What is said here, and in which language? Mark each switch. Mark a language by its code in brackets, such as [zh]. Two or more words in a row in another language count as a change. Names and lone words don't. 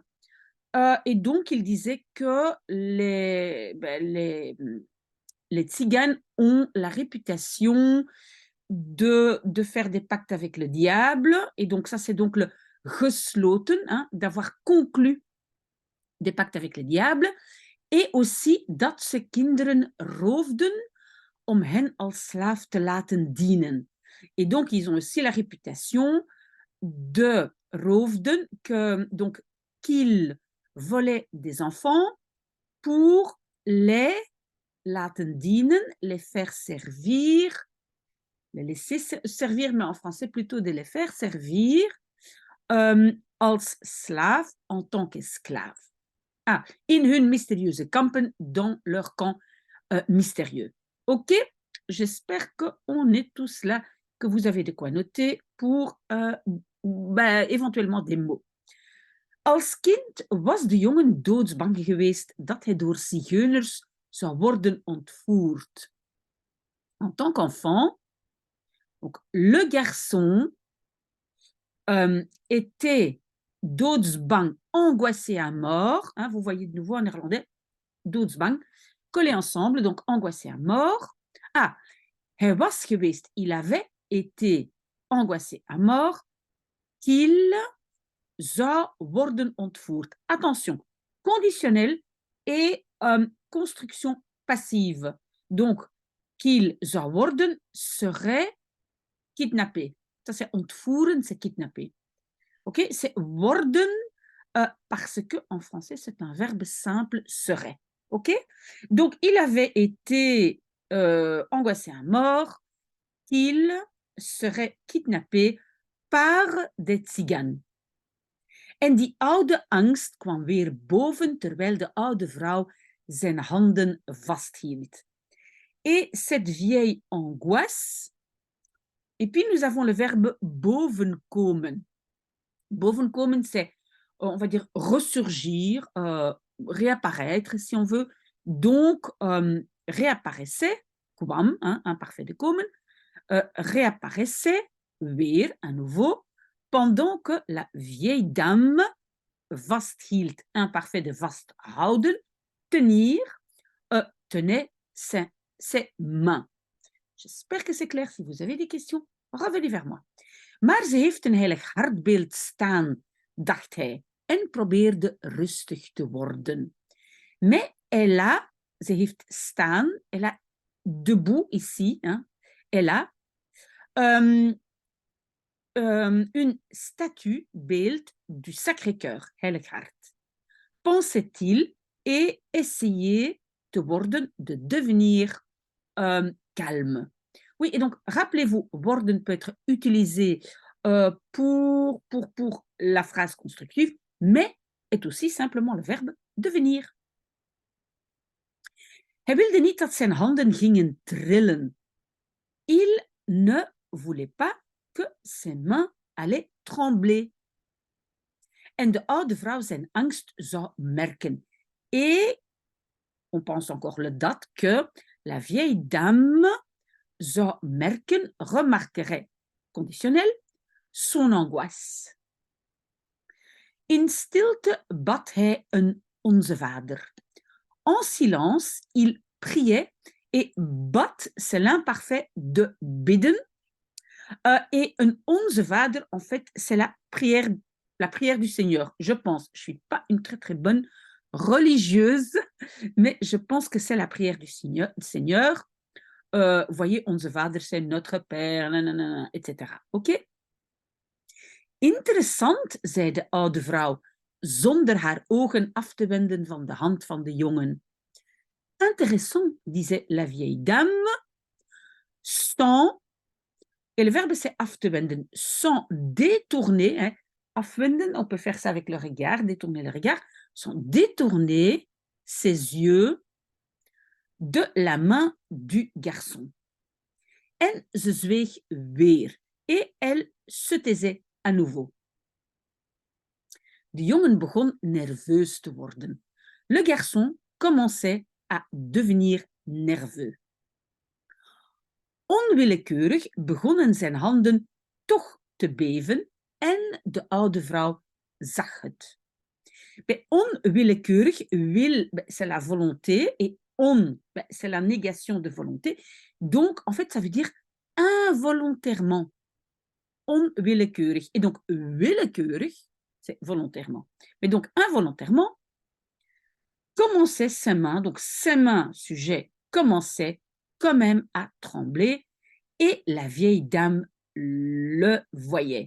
[fr] Et donc, il disait que les tziganes ont la réputation de faire des pactes avec le diable. Et donc, ça, c'est donc le gesloten, hein, d'avoir conclu des pactes avec le diable. Et aussi [nl] dat ze kinderen roofden om hen als slaaf te laten dienen. [fr] Et donc, ils ont aussi la réputation de roofden, donc qu'ils volaient des enfants pour les [nl] laten dienen, [fr] les faire servir, les laisser servir, mais en français plutôt de les faire servir [nl] als slaaf, [fr] en tant qu'esclave. [nl] Ah, in hun mystérieuze kampen, [fr] dans leur camp mystérieux. OK? J'espère qu'on est tous là, que vous avez de quoi noter pour éventuellement des mots. [nl] Als kind was de jongen doodsbang geweest dat hij door zigeuners zou worden ontvoerd. [fr] En tant qu'enfant, donc, le garçon était doodsbang, angoissé à mort. Hein, vous voyez de nouveau en néerlandais, doodsbang, collé ensemble, donc angoissé à mort. [nl] Ah, hij was geweest, [fr] il avait été angoissé à mort qu'il [nl] zou worden ontvoerd. [fr] Attention, conditionnel et construction passive. Donc, qu'il [nl] zou worden [fr] serait kidnappé. Ça, c'est ontvoeren, c'est kidnapper. OK? C'est worden parce que en français, c'est un verbe simple serait. OK? Donc, il avait été angoissé à mort qu'il serait kidnappé par des tziganes. [nl] En die oude angst kwam weer boven terwijl de oude vrouw zijn handen vasthield. [fr] Et cette vieille angoisse, et puis nous avons le verbe bovenkomen. Bovenkomen, c'est, on va dire, ressurgir, réapparaître, si on veut. Donc, réapparaissait, kwam, hein, imparfait de komen, réapparaissait, weer, à nouveau, pendant que la vieille dame vasthield, imparfait de vasthouden, tenir, tenait ses mains. J'espère que c'est clair. Si vous avez des questions, revenez vers moi. [nl] Maar ze heeft een heilig hartbeeld staan, dacht hij, en probeerde rustig te worden. [fr] Mais elle a, [nl] ze heeft staan, [fr] elle a debout ici, hein, elle a une statue, beeld du Sacré-Cœur, [nl] heilig hart. [fr] Pensait-il et essayait de worden, de devenir calme. Oui, et donc, rappelez-vous, worden peut être utilisé pour la phrase constructive, mais est aussi simplement le verbe devenir. [nl] Hij wilde niet dat zijn handen gingen trillen. [fr] Il ne voulait pas que ses mains allaient trembler. [nl] En de oude vrouw zijn angst zou merken. [fr] Et on pense encore le dat que la vieille dame [nl] zou merken, [fr] remarquerait, conditionnel, son angoisse. [nl] In stilte bad hij een Onze Vader. [fr] En silence, il priait, et bad, c'est l'imparfait de bidden. Et un [nl] Onze Vader, [fr] en fait, c'est la prière la prière du Seigneur, je pense. Je ne suis pas une très très bonne religieuse, mais je pense que c'est la prière du Seigneur. Vous voyez, [nl] onze Vader, [fr] c'est notre Père, nanana, etc. Oké? [nl] Interessant, zei de oude vrouw, zonder haar ogen af te wenden van de hand van de jongen. [fr] Intéressant, disait la vieille dame, sans, et le verbe c'est [nl] af te wenden, [fr] sans détourner, hein, afwenden, on peut faire ça avec le regard, détourner le regard, sans détourner ses yeux de la main du garçon. [nl] En ze zweeg weer, [fr] et elle se taisait à nouveau. [nl] De jongen begon nerveus te worden. [fr] Le garçon commençait à devenir nerveux. [nl] Onwillekeurig begonnen zijn handen toch te beven en de oude vrouw zag het. Bij onwillekeurig, will, [fr] c'est la volonté, et on, c'est la négation de volonté. Donc, en fait, ça veut dire involontairement. Onwillekeurig. Et donc, willekeurig, c'est volontairement. Mais donc, involontairement, commençaient ses mains, donc ses mains, sujet, commençaient quand même à trembler, et la vieille dame le voyait.